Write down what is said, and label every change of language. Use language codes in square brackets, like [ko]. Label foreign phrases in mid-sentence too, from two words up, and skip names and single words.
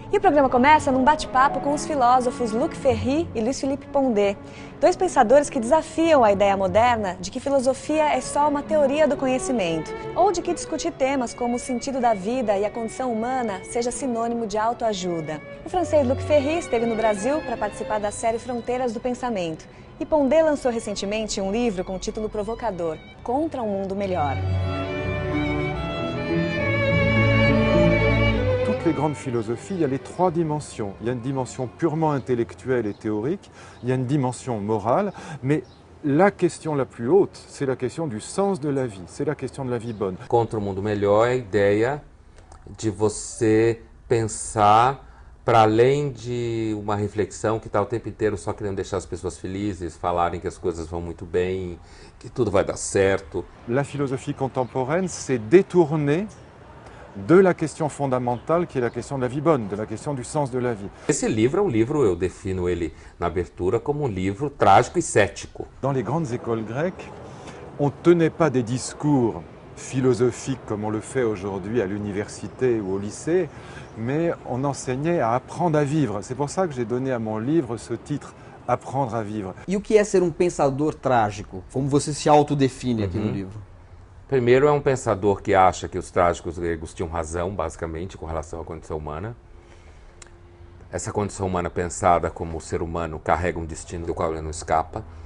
[pt] E o programa começa num bate-papo com os filósofos Luc Ferry e Louis-Philippe Pondé, dois pensadores que desafiam a ideia moderna de que filosofia é só uma teoria do conhecimento, ou de que discutir temas como o sentido da vida e a condição humana seja sinônimo de autoajuda. O francês Luc Ferry esteve no Brasil para participar da série Fronteiras do Pensamento, e Pondé lançou recentemente um livro com o título provocador, Contra um Mundo Melhor. [fr] Les grandes philosophies, il y a les trois dimensions. Il y a une dimension purement intellectuelle et théorique, il y a une dimension morale, mais la question la plus haute, c'est la question du sens de la vie, c'est la question de la vie bonne. [pt] Contra o Mundo Melhor é a ideia de você pensar para além de uma reflexão que está o tempo inteiro só querendo deixar as pessoas felizes, falarem que as coisas vão muito bem, que tudo vai dar certo. [fr] La philosophie contemporaine s'est détournée de la question fondamentale qui est la question de la vie bonne, de la question du sens de la vie. [pt] Esse livro é um livro, eu defino ele na abertura como um livro trágico e cético. [fr] Dans les grandes écoles grecques, on ne tenait pas des discours philosophiques comme on le fait aujourd'hui à l'université ou au lycée, mais on enseignait à apprendre à vivre. C'est pour ça que j'ai donné à mon livre ce titre, Apprendre à vivre. [pt] E o que é ser um pensador trágico? Como você se autodefine aqui no livro? Primeiro, é um pensador que acha que os trágicos gregos tinham razão, basicamente, com relação à condição humana. Essa condição humana pensada como o ser humano carrega um destino do qual ele não escapa.